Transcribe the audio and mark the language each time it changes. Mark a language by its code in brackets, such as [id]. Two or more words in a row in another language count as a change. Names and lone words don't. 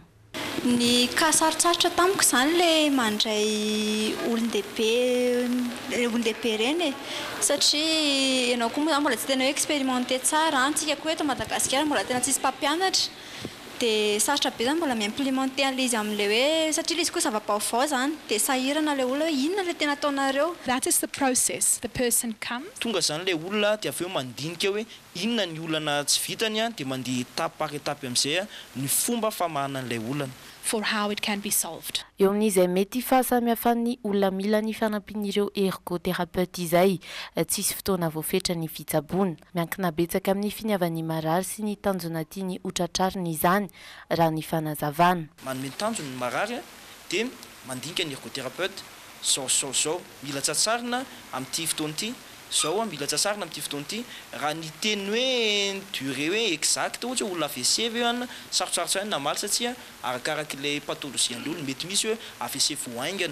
[mg] Ny kasarotsaritra tamiko zany le mandray olon-dehibe reny satria ianao koa moa mbola tsy tena hoe expérimenté tsara antsika koa eto Madagasikara mbola tena tsisy mpampianatra dia sarotra be zany mbola mi-implémenté an'ilay izy amin'ilay hoe satria ilay izy koa zava-baovao zany dia sahirana ilay olona hoe inona ilay tena ataonareo. [en] That is the process. The person comes. [mg] Tonga zany ilay olona dia avy eo mandinika hoe inona ny olana tsy vitany dia mandeha [fr] étape par étape [mg] amin'izay ny fomba famahana an'ilay olana. [en] For how it can be solved. [mg] Eo amin'izay mety fahasamihafan'ny olona mila ny fanampin'ireo ergothérapeute izay tsisy fotoana voafetra ny fitsaboana miankina betsaka amin'ny finiavan'ny marary sy ny tanjona tiany hotratrariny izany raha ny fanazavana. Manome tanjona ny marary dia mandinika ny ergothérapeute zao mila tsatsarina amin'ity fotoana ity zao mila tsatsarina amin'ity fotoana ity raha ny teny hoe durée hoe exact ohatra olona AVC veana sarotsarotsa na maly satria arakarak'ilay pathologie an'olona mety misy hoe AVC voaingana.